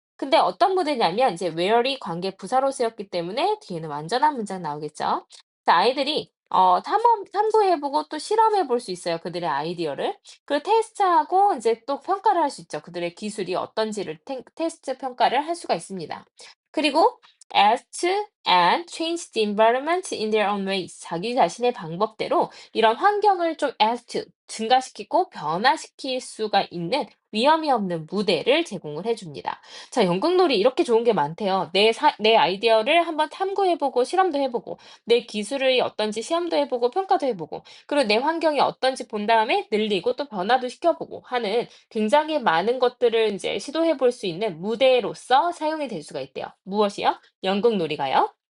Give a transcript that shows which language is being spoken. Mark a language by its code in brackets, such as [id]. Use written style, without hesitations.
[ko] 근데 어떤 무대냐면 이제 웨어리 관계 부사로 쓰였기 때문에 뒤에는 완전한 문장 나오겠죠. 자, 아이들이 탐구해보고 또 실험해볼 수 있어요. 그들의 아이디어를. 그리고 테스트하고 이제 또 평가를 할 수 있죠. 그들의 기술이 어떤지를 테스트 평가를 할 수가 있습니다. [en] 그리고 act and change the environment in their own ways. [ko] 자기 자신의 방법대로 이런 환경을 좀 act, 증가시키고 변화시킬 수가 있는 위험이 없는 무대를 제공을 해줍니다. 자, 연극놀이 이렇게 좋은 게 많대요. 내 아이디어를 한번 탐구해보고 실험도 해보고, 내 기술이 어떤지 시험도 해보고 평가도 해보고, 그리고 내 환경이 어떤지 본 다음에 늘리고 또 변화도 시켜보고 하는 굉장히 많은 것들을 이제 시도해볼 수 있는 무대로서 사용이 될 수가 있대요. 무엇이요? 연극놀이가요.